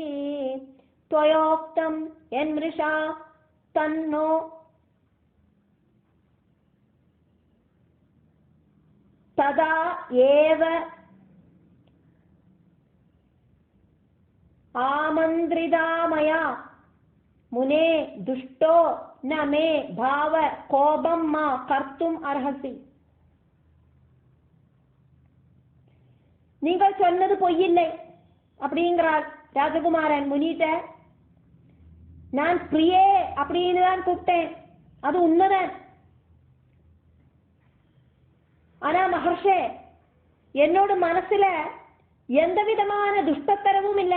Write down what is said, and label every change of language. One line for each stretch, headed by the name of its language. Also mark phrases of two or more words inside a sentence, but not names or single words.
Sanskrit: त्वयोक्तं यन्मृषा तन्नो तदा एव आमन्त्रितामया मुने दुष्टो न मे भाव कोपं मा कर्तुम अर्हसि.
Tamil: நீங்கள் சொன்னது பொய்யில்லை அப்படிங்கிறார் ராஜகுமாரன் முனிட்ட. நான் பிரியே அப்படின்னு தான் கூப்பிட்டேன், அது உண்மைதான். ஆனா மகர்ஷே, என்னோட மனசுல எந்த விதமான துஷ்டத்தரமும் இல்லை.